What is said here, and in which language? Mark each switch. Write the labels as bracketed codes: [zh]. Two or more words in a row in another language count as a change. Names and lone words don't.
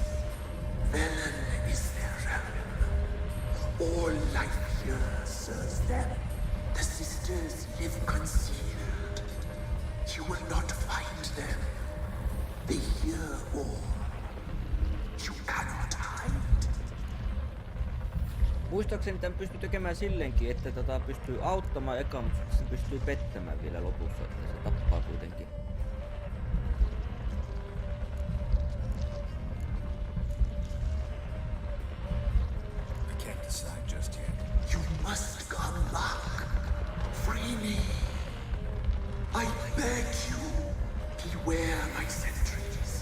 [en] Velen is their realm. All life here serves them. The sisters live concealed. You will not find them. They hear all. You cannot hide. [fi] Muistaakseni tämän pystyy tekemään silleenkin, että pystyy auttamaan eka, mutta sitten se pystyy pettämään vielä lopussa, että se tappaa kuitenkin. [en] I can't decide just yet. You must come back. Free me. I beg you. Beware my sentries.